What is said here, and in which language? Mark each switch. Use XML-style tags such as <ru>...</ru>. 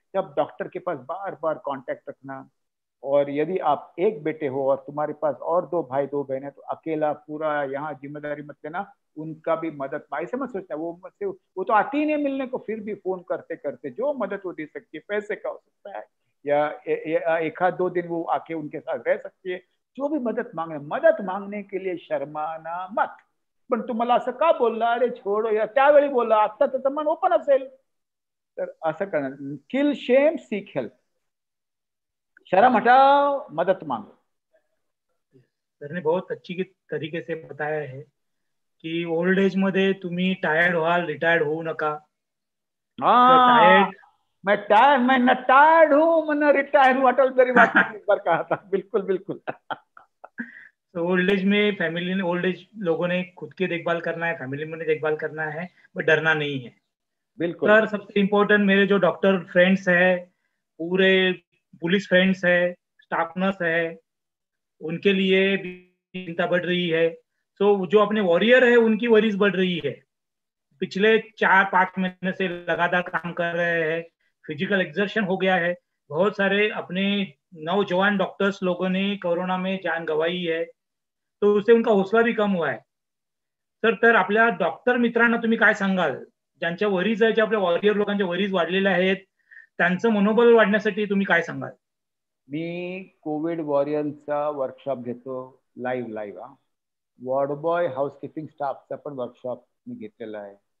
<hi>तब डॉक्टर के पास बार बार कांटेक्ट रखना। और यदि आप एक बेटे हो और तुम्हारे पास और 2 भाई 2 बहनें तो अकेला पूरा यहाँ जिम्मेदारी मत लेना, उनका भी मदद ऐसे मत सोचना वो तो आती ही नहीं मिलने को, फिर भी फोन करते करते जो मदद वो दे सकती है, पैसे का हो सकता है या 1-2 दिन वो आके उनके साथ रह सकती है। जो भी मदद मांगने के लिए शर्माना मत।</hi> <mr>पण तू मला असं का बोलला,</mr> <hi>अरे छोडो या,</hi> <mr>त्यावेळी बोलला, आता त्याचं मन ओपन असेल तर असं करणं।</mr> <en>kill shame seek help,</en> <hi>शर्म हटाओ मदद मांगो। सर ने बहुत अच्छी तरीके से बताया है की</hi> <mr>ओल्ड एज मध्ये तुम्ही टायर्ड व्हाल, रिटायर्ड होऊ नका।</mr> <hi>हाँ,</hi> <en>tired</en> <hi>मैं न टायर्ड हूँ मैं न रिटायर हूँ, अटल बिहारी वाजपेयी ने एक बार कहा था। बिल्कुल बिल्कुल। तो ओल्ड एज में फैमिली ने, ओल्ड एज लोगों ने खुद की देखभाल करना है, फैमिली में देखभाल करना है, बट डरना नहीं है। बिल्कुल सर सबसे इम्पोर्टेंट मेरे जो डॉक्टर फ्रेंड्स है, पूरे पुलिस फ्रेंड्स है, स्टाफ नर्स है, उनके लिए भी चिंता बढ़ रही है। तो जो अपने वॉरियर है उनकी वरीज बढ़ रही है। पिछले 4-5 महीने से लगातार काम कर रहे हैं, फिजिकल एक्सर्शन हो गया है। बहुत सारे अपने नौजवान डॉक्टर्स लोगों ने कोरोना में जान गंवाई है। तो उससे उनका हौसला भी कम हुआ है.</hi> <mr>तर आपल्या डॉक्टर मित्रांना तुम्ही काय सांगाल, ज्यांच्या वरीज आहे, जे आपल्या वॉरियर लोकांच्या वरीज वाढलेल्या आहेत, त्यांचं मनोबल वाढण्यासाठी तुम्ही काय सांगाल? मी कोविड वॉरियरचा वर्कशॉप घेतो लाईव्ह हा. वॉर्ड बॉय हाऊसकीपिंग स्टाफचा पण वर्कशॉप मी घेतलेला आहे.</mr>